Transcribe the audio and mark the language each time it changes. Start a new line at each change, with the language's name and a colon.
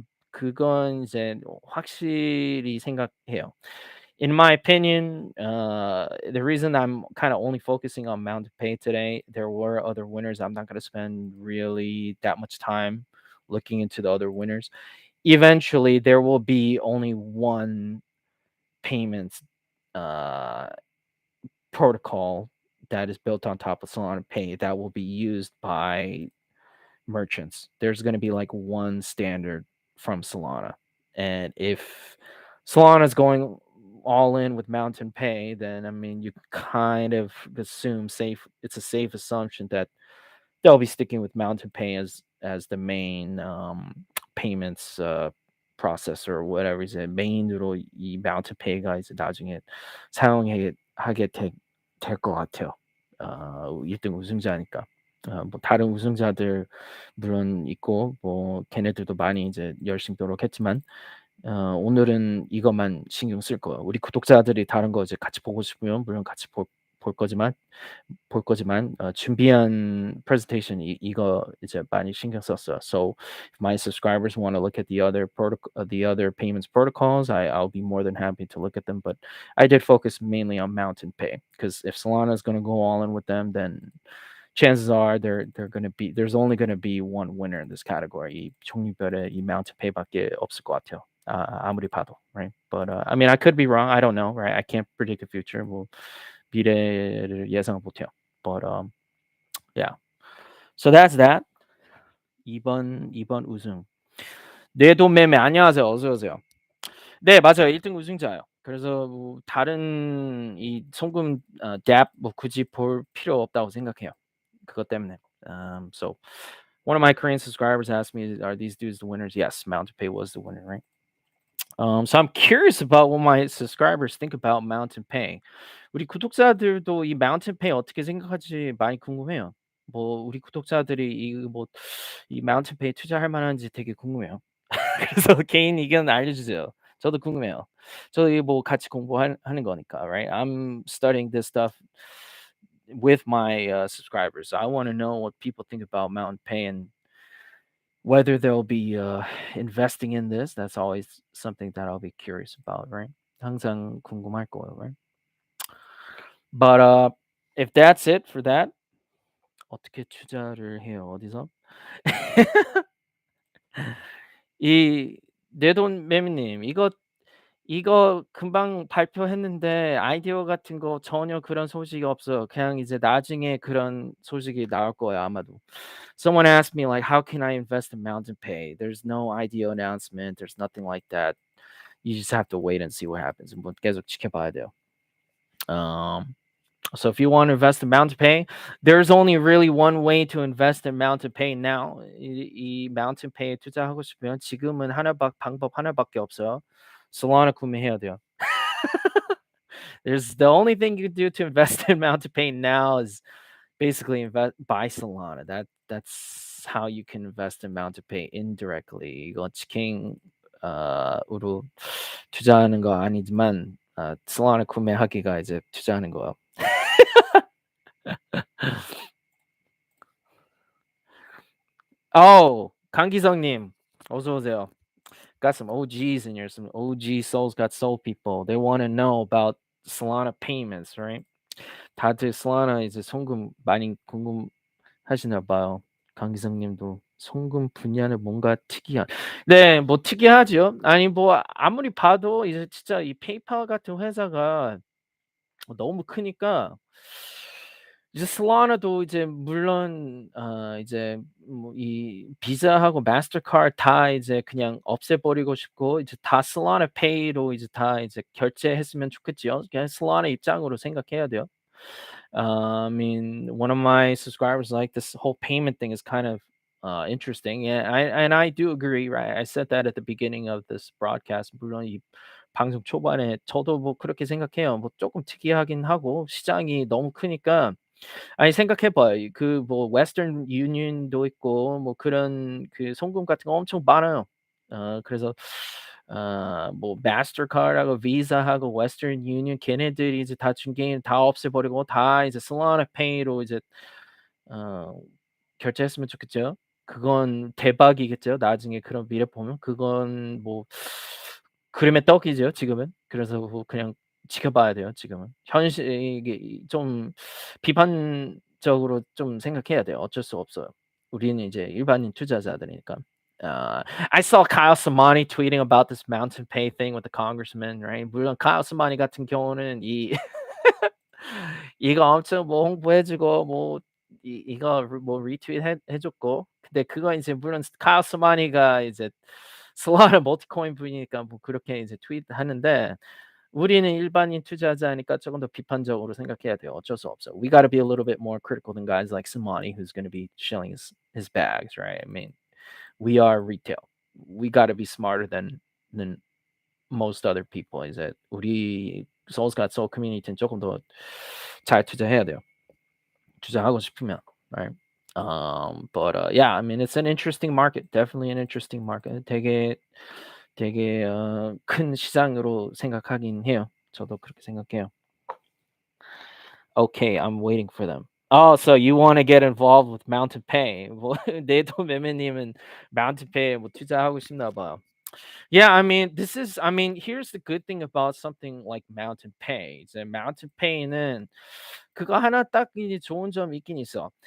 Korean: 그건 이제 확실히 생각해요.
English: In my opinion, the reason I'm kind of only focusing on Mount Pay today, there were other winners. I'm not going to spend really that much time looking into the other winners. Eventually, there will be only one payment uh, protocol that is built on top of Solana Pay that will be used by merchants. There's going to be like one standard from Solana. And if Solana is going all in with Mountain Pay, then I mean you kind of assume it's a safe assumption that they'll be sticking with Mountain Pay as the main payments processor or whatever
Korean: 이제 메인으로 이 Mountain Pay가 이제 나중에 사용하게 하게 될 것 같아요. 1등 우승자니까. 뭐 다른 우승자들 물론 있고 뭐 걔네들도 많이 이제 열심히 노력했지만 오늘은 이것만 신경 쓸 거예요. 우리 구독자들이 다른 거 이제 같이 보고 싶으면 물론 같이 볼 거지만 준비한 presentation 이거 이제 많이 신경 썼어요.
English: So if my subscribers want to look at the other payments protocols, I'll be more than happy to look at them. But I did focus mainly on Mountain Pay because if Solana is going to go all in with them, then chances are they're going to be there's only going to be one winner in this category.
Korean: 이 종류별의 이 Mountain Pay밖에 없을 것 같아요. 아무리 봐도, right?
English: But I mean, I could be wrong. I don't know, right? I can't predict the future.
Korean: 뭐 미래를 예상 못해요.
English: But yeah. So that's that.
Korean: 2번 우승. 뇌돈 매매 안녕하세요. 어서 오세요. 네, 맞아요. 1등 우승자예요. 그래서 뭐 다른 이 송금 앱 뭐 굳이 볼 필요 없다고 생각해요. 그것 때문에.
English: So one of my Korean subscribers asked me, "Are these dudes the winners?" Yes, Mountain Pay was the winner, right? So I'm curious about what my subscribers think about Mountain Pay.
Korean: 우리 구독자들도 이 Mountain Pay 어떻게 생각할지 많이 궁금해요. 뭐 우리 구독자들이 이 Mountain Pay 투자할 만한지 되게 궁금해요. 그래서 개인 의견 알려주세요. 저도 궁금해요. 저희 뭐 같이 하는 거니까, right?
English: I'm studying this stuff with my subscribers. I want to know what people think about Mountain Pay and whether they'll be investing in this. That's always something that I'll be curious about, right?
Korean: 항상 궁금할 거예요, right?
English: But if that's it for that,
Korean: 어떻게 투자를 해요? 어디서? 이 내돈 매미님 이거 금방 발표했는데 아이디어 같은 거 전혀 그런 소식이 없어요. 그냥 이제 나중에 그런 소식이 나올 거예요, 아마도.
English: Someone asked me like, "How can I invest in Mountain Pay?" There's no IDO announcement. There's nothing like that. You just have to wait and see what happens.
Korean: 뭐 계속 지켜봐야 돼요.
English: So if you want to invest in Mountain Pay, there's only really one way to invest in Mountain Pay now.
Korean: 이 Mountain Pay에 투자하고 싶으면 지금은 방법 하나밖에 없어요. Solana 구매해야 돼요.
English: There's the only thing you can do to invest in Mountain Pay now is basically buy Solana. That's how you can invest in Mountain Pay indirectly.
Korean: 이거 치킨 으로 투자하는 거 아니지만 Solana 구매하기가 이제 투자하는 거예요. 강기성님 어서 오세요.
English: Got some OGs in here, some OG Seoul'sGotSOL people. They want to know about Solana payments, right?
Korean: 다들 Solana 이제 송금 많이 궁금하시나 봐요. 강기성님도 송금 분야는 뭔가 특이한. 네, 뭐 특이하죠. 아니 뭐 아무리 봐도 이제 진짜 이 페이팔 같은 회사가 너무 크니까 이제 Solana도 이제 물론 이제 뭐 이 비자하고 마스터카드 다 이제 그냥 없애버리고 싶고 이제 다 Solana Pay로 이제 다 이제 결제했으면 좋겠지요. 그냥 Solana 입장으로 생각해야 돼요.
English: I mean, one of my subscribers like this whole payment thing is kind of interesting. Yeah, I do agree, right? I said that at the beginning of this broadcast.
Korean: 물론 이 방송 초반에 저도 뭐 그렇게 생각해요. 뭐 조금 특이하긴 하고 시장이 너무 크니까 아니 생각해 봐요. 그 뭐 웨스턴 유니언도 있고 뭐 그런 그 송금 같은 거 엄청 많아요. 그래서 뭐 마스터카드하고 비자하고 웨스턴 유니언 걔네들이 이제 다 중개인 다 없애버리고 다 이제 솔라나 페이로 이제 어 결제했으면 좋겠죠. 그건 대박이겠죠. 나중에 그런 미래 보면 그건 뭐 그림의 떡이죠 지금은. 그래서 뭐 그냥 지켜봐야 돼요 지금은. 현실 이게 좀 비판적으로 좀 생각해야 돼요. 어쩔 수 없어요. 우리는 이제 일반인 투자자들이니까.
English: I saw Kyle Samani tweeting about this Mountain Pay thing with the congressman, right?
Korean: 물론 Kyle Samani 같은 경우는 이거 엄청 뭐 홍보해 주고 뭐 이거 뭐 리트윗 해 줬고 근데 그건 이제 물론 Kyle Samani가 이제 솔라나 멀티코인 분이니까 뭐 그렇게 이제 트윗하는데 우리는 일반인 투자자니까 조금 더 비판적으로 생각해야 돼요. 어쩔 수 없어.
English: We gotta be a little bit more critical than guys like Simani, who's gonna be shilling his bags, right? I mean, we are retail. We gotta be smarter than most other people.
Korean: 이제 우리 Souls Got Soul 커뮤니티는 조금 더 잘 투자해야 돼요. 투자하고 싶으면, right?
English: But yeah, I mean, it's an interesting market. Definitely an interesting market.
Korean: 되게 큰 시장으로 생각하긴 해요. 저도 그렇게 생각해요.
English: Okay, I'm waiting for them. Oh, so you want to get involved with Mountain Pay?
Korean: 뭐 네도 매매님은 Mountain Pay 뭐 투자하고 싶나 봐요.
English: Yeah, I mean, I mean, here's the good thing about something like Mountain Pay.
Korean: 이제 Mountain Pay는 그거 하나 딱 이제 좋은 점 있긴 있어.